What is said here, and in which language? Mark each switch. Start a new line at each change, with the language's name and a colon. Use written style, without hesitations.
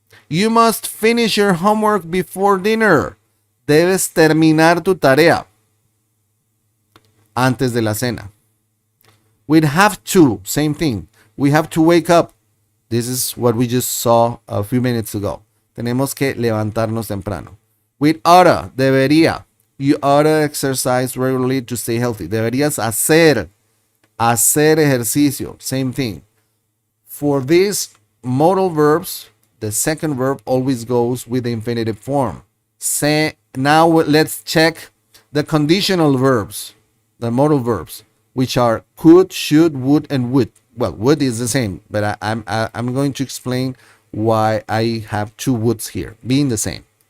English: You must finish your homework before dinner.
Spanish: Debes terminar tu tarea antes de la cena.
English: With have to, same thing. We have to wake up. This is what we just saw a few minutes ago.
Spanish: Tenemos que levantarnos temprano.
English: With oughta, debería. You oughta exercise regularly to stay healthy.
Spanish: Deberías hacer ejercicio.
English: Same thing. For these modal verbs, the second verb always goes with the infinitive form. Now let's check the conditional verbs, the modal verbs, which are could, should, would, and would. Well, would is the same, but I'm going to explain why I have two woods here, being the same.